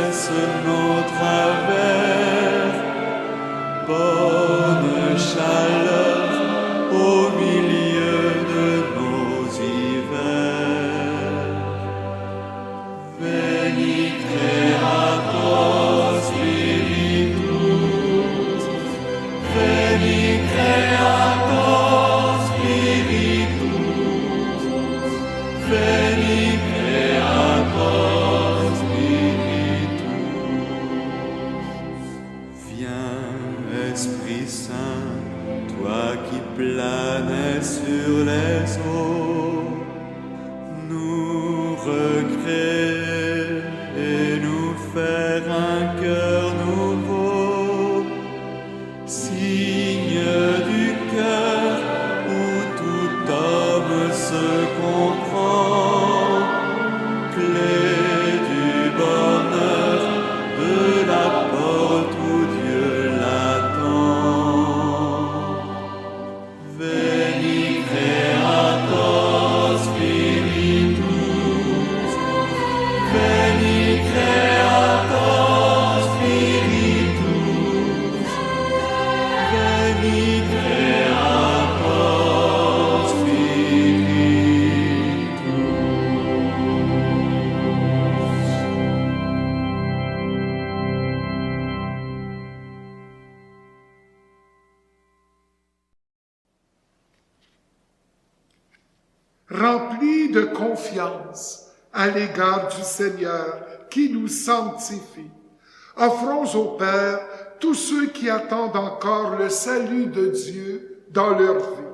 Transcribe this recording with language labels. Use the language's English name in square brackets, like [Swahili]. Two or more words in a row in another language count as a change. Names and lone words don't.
[French] nos travers, bonne chaleur au milieu de nos hivers. [Latin] Veni Creator Spiritus, Veni Creator Spiritus, Veni Creator Spiritus. [French] Viens, Esprit Saint, toi qui planais sur les eaux, nous recréer et nous faire un cœur nouveau, signe du cœur où tout homme se comprend, clé du bonheur de la porte où Dieu l'attend. [Latin] Veni Creator Spiritus, Veni Creator Spiritus, Veni Creator Spiritus. [French] Remplis de confiance à l'égard du Seigneur qui nous sanctifie, offrons au Père tous ceux qui attendent encore le salut de Dieu dans leur vie.